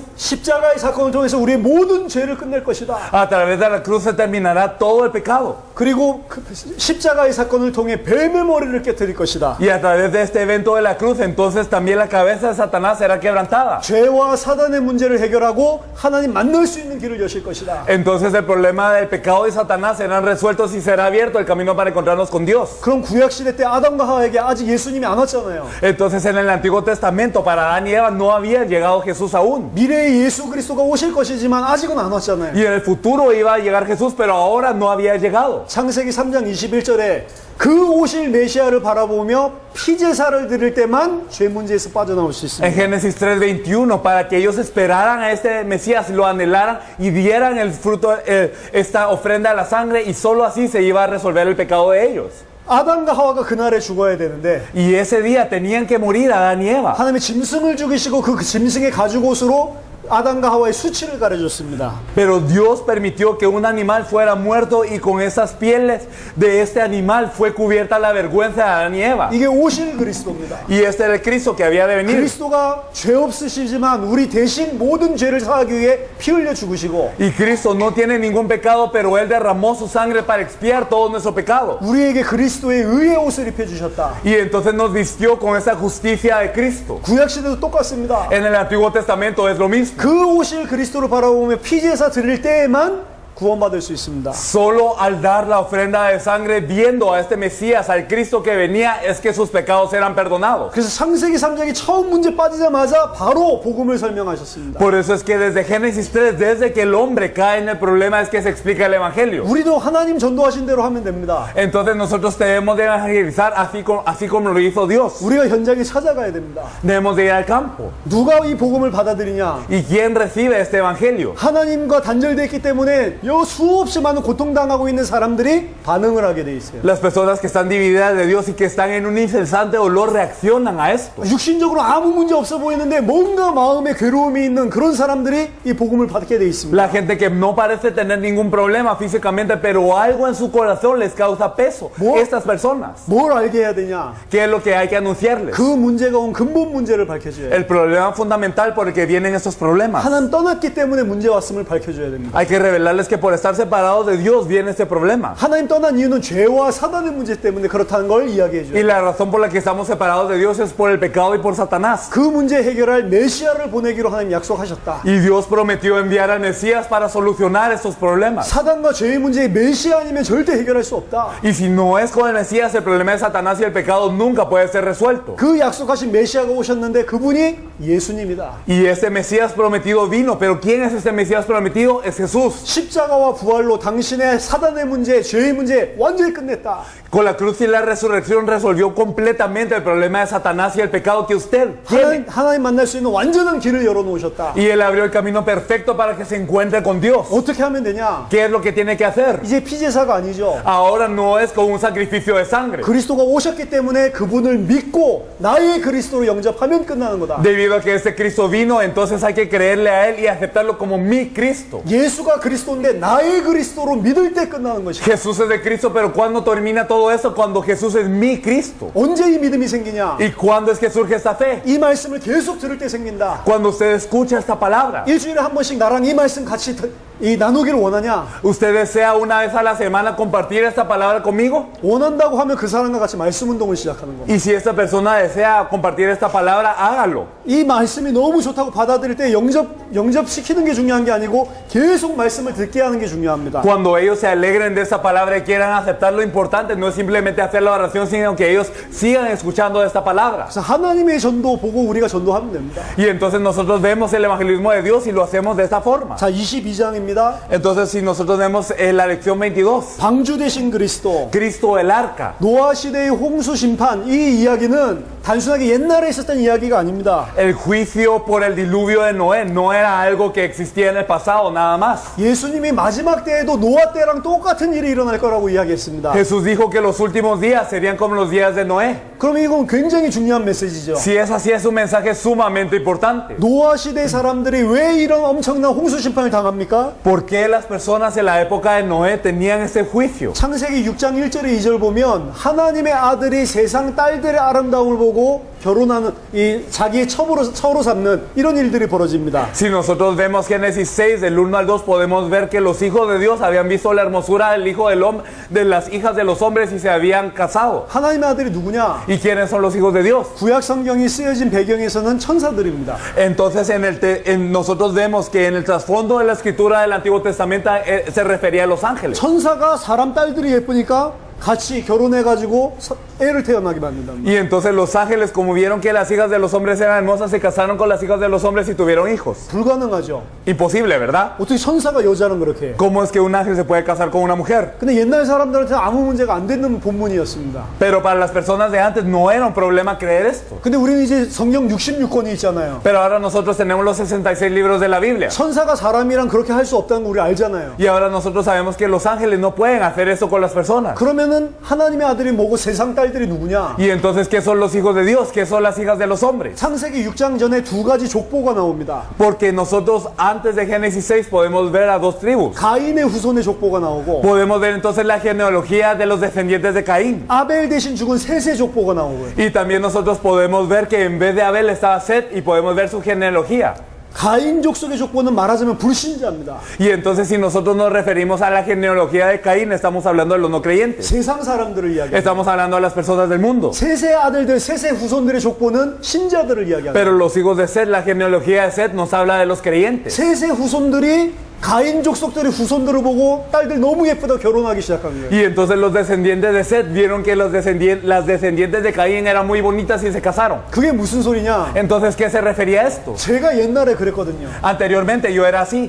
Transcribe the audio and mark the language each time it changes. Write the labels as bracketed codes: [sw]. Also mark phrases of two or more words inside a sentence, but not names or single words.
[ko] 십자가의 사건을 통해서 우리의 모든 죄를 끝낼 것이다. [es] A través de la cruz se terminará todo el pecado. [ko] 그리고 그 십자가의 사건을 통해 뱀의 머리를 깨뜨릴 것이다. [es] Y a través de este evento de la cruz, entonces también la cabeza de Satanás será quebrantada. [ko] 죄와 사단의 문제를 해결하고 하나님 만날 수 있는 길을 여실 것이다. [es] Entonces el problema del pecado y Satanás serán resueltos y será abierto el camino para encontrarnos con Dios. [ko] 그럼 구약 시대 때 아담과 하와에게 아직 예수님이 안 왔잖아요. [es] Entonces en el Antiguo Testamento para Adán y Eva no había llegado Jesús aún. [ko] 미래의 예수 그리스도가 오실 것이지만 아직은 안 왔잖아요. [es] Y en el futuro iba a llegar Jesús, pero ahora no había llegado. [ko] 창세기 3장 21절에 그 오실 메시아를 바라보며 피제사를 드릴 때만 죄 문제에서 빠져나올 수 [es] En [ko] 있습니다. [es] Génesis 3:21, para que ellos esperaran a este Mesías, lo anhelaran y dieran el fruto, esta ofrenda a la sangre, y solo así se iba a resolver el pecado de ellos. [ko] 아담과 하와가 그날에 죽어야 되는데 [es] Y ese día tenían que morir Adán y Eva. [ko] 하나님이 짐승을 죽이시고 그 짐승의 가죽옷으로 아담과 하와의 수치를 가려줬습니다. [es] Pero Dios permitió que un animal fuera muerto y con esas pieles de este animal fue cubierta la vergüenza de Adán y Eva. [ko] 이게 오실 그리스도입니다. [es] Y este era el Cristo que había de venir. [ko] 그리스도가 죄 없으시지만 우리 대신 모든 죄를 사하기 위해 피 흘려 죽으시고 [es] Y Cristo no tiene ningún pecado, pero Él derramó su sangre para expiar todo nuestro pecado. [ko] 우리에게 그리스도의 의의 옷을 입혀주셨다. [es] Y entonces nos vistió con esa justicia de Cristo. [ko] 구약시대도 똑같습니다. [es] En el Antiguo Testamento es lo mismo. [ko] 그 오실 그리스도를 바라보며 피제사 드릴 때에만 구원받을 수 있습니다. [es] Solo al dar la ofrenda de sangre, viendo a este Mesías, al Cristo que venía, es que sus pecados eran perdonados. [ko] 그래서 창세기 3장이 처음 문제 빠지자마자 바로 복음을 설명하셨습니다. [es] Por eso es que desde Génesis 3, desde que el hombre cae en el problema, es que se explica el Evangelio. [ko] 우리도 하나님 전도하신 대로 하면 됩니다. [es] Entonces nosotros debemos de evangelizar así como lo hizo Dios. [ko] 우리가 현장에 찾아가야 됩니다. [es] Debemos de ir al campo. [ko] 누가 이 복음을 받아들이냐? [es] ¿Y quién recibe este Evangelio? [ko] 하나님과 단절되어 있기 때문에 여 수없이 많은 고통당하고 있는 사람들이 반응을 하게 돼 있어요. [es] Las personas que están divididas de Dios y que están en un incesante dolor reaccionan a esto. [ko] 육신적으로 아무 문제 없어 보이는데 뭔가 마음에 괴로움이 있는 그런 사람들이 이 복음을 받게 돼 있습니다. [es] La gente que no parece tener ningún problema físicamente, pero algo en su corazón les causa peso. Estas personas, [ko] 뭘 알게 해야 되냐? [es] ¿qué es lo que hay que anunciarles? [ko] 그 문제가 온 근본 문제를 밝혀줘야 돼요. [es] El problema fundamental por el que vienen estos problemas. [ko] 하나님 떠났기 때문에 문제 왔음을 밝혀줘야 됩니다. [es] Hay que revelarles que por estar separados de Dios viene este problema. [ko] 하나님 떠난 이유는 죄와 사단의 문제 때문에 그렇다는 걸 이야기해줘요. [es] Y la razón por la que estamos separados de Dios es por el pecado y por Satanás. [ko] 그 문제 해결할 메시아를 보내기로 하나님 약속하셨다. [es] Y Dios prometió enviar al Mesías para solucionar estos problemas. [ko] 사단과 죄의 문제의 메시아 아니면 절대 해결할 수 없다. [es] Y si no es con el Mesías, el problema de Satanás y el pecado nunca puede ser resuelto. [ko] 그 약속하신 메시아가 오셨는데 그분이 예수님이다. [es] Y este Mesías prometido vino, pero ¿quién es este Mesías prometido? Es Jesús. [ko] 십자가와 부활로 당신의 사단의 문제, 죄의 문제 완전히 끝냈다. [es] Con la cruz y la resurrección resolvió completamente el problema de Satanás y el pecado que usted tiene. [ko] 하나님 만날 수 있는 완전한 길을 열어놓으셨다. [es] Y Él abrió el camino perfecto para que se encuentre con Dios. [ko] 어떻게 하면 되냐? [es] ¿Qué es lo que tiene que hacer? [ko] 이제 피제사가 아니죠. [es] Ahora no es con un sacrificio de sangre. [ko] 그리스도가 오셨기 때문에 그분을 믿고 나의 그리스도로 영접하면 끝나는 거다. [es] Debido a que este Cristo vino, entonces hay que creerle a Él y aceptarlo como mi Cristo. [ko] 예수가 그리스도인데 나의 그리스도로 믿을 때 끝나는 것이다. [es] Jesús es de Cristo, pero ¿cuándo termina todo eso? Cuando Jesús es mi Cristo. [ko] 언제 이 믿음이 생기냐? [es] ¿Y cuándo es que surge esta fe? [ko] 이 말씀을 계속 들을 때 생긴다. [es] Cuando usted escucha esta palabra. [ko] 일주일에 한 번씩 나랑 이 말씀 같이 나누기를 원하냐? [es] ¿Usted desea una vez a la semana compartir esta palabra conmigo? [ko] 원한다고 하면 그 사람과 같이 말씀 운동을 시작하는 겁니다. [es] Y si esta persona desea compartir esta palabra, hágalo. [ko] 이 말씀이 너무 좋다고 받아들일 때 영접시키는 게 중요한 게 아니고 계속 말씀을 듣게 하는 게 중요합니다. [es] Cuando ellos se alegren de esta palabra y quieran aceptar, lo importante no es simplemente hacer la oración, sino que ellos sigan escuchando esta palabra. [ko] 그래서 하나님의 전도 보고 우리가 전도하면 됩니다. [es] Y entonces nosotros vemos el evangelismo de Dios y lo hacemos de esta forma. [ko] 자, 22장입니다. [es] Entonces si nosotros vemos la lección 22, [ko] 방주 되신 그리스도, [es] Cristo el arca. [ko] 노아 시대의 홍수 심판, 이 이야기는 단순하게 옛날에 있었던 이야기가 아닙니다. [es] El juicio por el diluvio de Noé no era algo que existía en el pasado, nada más. [ko] 예수님이 마지막 때에도 노아 때랑 똑같은 일이 일어날 거라고 이야기했습니다. [es] Jesús dijo que los últimos días serían como los días de Noé. [ko] 그럼 이건 굉장히 중요한 메시지죠. [es] Si es así, es un mensaje sumamente importante. [ko] 노아 시대 사람들이 왜 이런 엄청난 홍수 심판을 당합니까? [es] ¿Por qué las personas en la época de Noé tenían ese juicio? [ko] 창세기 6장 1절에 2절 보면 하나님의 아들이 세상 딸들의 아름다움을 보고 결혼하는 이 자기의 처로 삼는 이런 일들이 벌어집니다. [es] Si nosotros vemos Génesis 6 del 1 al 2 podemos ver que los hijos de Dios habían visto la hermosura del hijo del hombre, de las hijas de los hombres y se habían casado. [ko] 하나님의 아들이 누구냐? [es] ¿Y quiénes son los hijos de Dios? [ko] 구약 성경이 쓰여진 배경에서는 천사들입니다. [es] Entonces nosotros vemos que en el trasfondo de la escritura del Antiguo Testamento se refería a los ángeles. [ko] 천사가 사람 딸들이 예쁘니까 같이 결혼해가지고 애를 태어나게 만든답니다. [es] Y entonces los ángeles, como vieron que las hijas de los hombres eran hermosas, se casaron con las hijas de los hombres y tuvieron hijos. [ko] 불가능하죠. [es] Imposible, ¿verdad? [ko] 어떻게 천사가 여자는 그렇게 해? [es] ¿Cómo es que un ángel se puede casar con una mujer? [ko] 근데 옛날 사람들한테 아무 문제가 안 되는 본문이었습니다. [es] Pero para las personas de antes no era un problema creer esto. [ko] 근데 우리는 이제 성경 66권이 있잖아요. [es] Pero ahora nosotros tenemos los 66 libros de la Biblia. [ko] 천사가 사람이랑 그렇게 할 수 없다는 거 우리 알잖아요. [es] Y ahora nosotros sabemos que los ángeles no pueden hacer eso con las personas. [ko] 그러면은 하나님의 아들이 뭐고 세상 딸들이 누구냐? [es] Y entonces, ¿qué son los hijos de Dios? ¿Qué son las hijas de los hombres? [ko] 창세기 6장 전에 두 가지 족보가 나옵니다. [es] Porque nosotros antes de Génesis 6 podemos ver a dos tribus. [ko] 가인의 후손의 족보가 나오고 [es] Podemos ver entonces la genealogía de los descendientes de Caín. [ko] 아벨 대신 죽은 셋의 족보가 나오고요. [es] Y también nosotros podemos ver que en vez de Abel estaba Set y podemos ver su genealogía. [ko] 가인 족속의 족보는 말하자면 불신자입니다. [es] Y entonces si nosotros nos referimos a la genealogía de Caín, estamos hablando de los no creyentes. [ko] 세상 사람들을 이야기합니다. [es] Estamos hablando de las personas del mundo. [ko] 셋의 아들들, 셋의 후손들의 족보는 신자들을 이야기합니다. [es] Pero los hijos de Set, la genealogía de Set nos habla de los creyentes. [ko] 셋의 후손들이 가인 족속들의 후손들을 보고 딸들 너무 예쁘다 결혼하기 시작한 거예요. [es] Y entonces los descendientes de Set vieron que las descendientes de Caín eran muy bonitas y se casaron. [ko] 그게 무슨 소리냐? [es] Entonces, ¿qué se refería a esto? [ko] 제가 옛날에 그랬거든요. [es] Anteriormente yo era así.